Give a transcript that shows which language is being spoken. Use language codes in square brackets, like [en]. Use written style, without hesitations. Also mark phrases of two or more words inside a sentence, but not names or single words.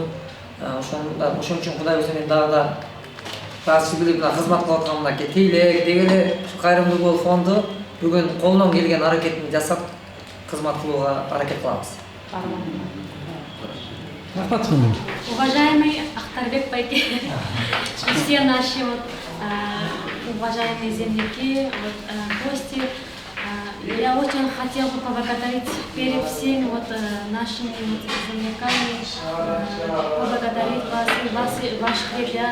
[ky] Ошон үчүн Кудай буйрса мен дагы да ыраазычылык билдирип мына кызмат кылып аткан мынакей Тейлек деги эле кайрымдуу бол фонду бүгүн колунан келген аракетин жасап кызмат кылууга аракет кылабыз. [ru] Уважаемый Ахтарбек Байке, все наши уважаемые земляки, гости, я очень хотела бы поблагодарить перед всеми нашими земляками, поблагодарить вас и ваших ребят.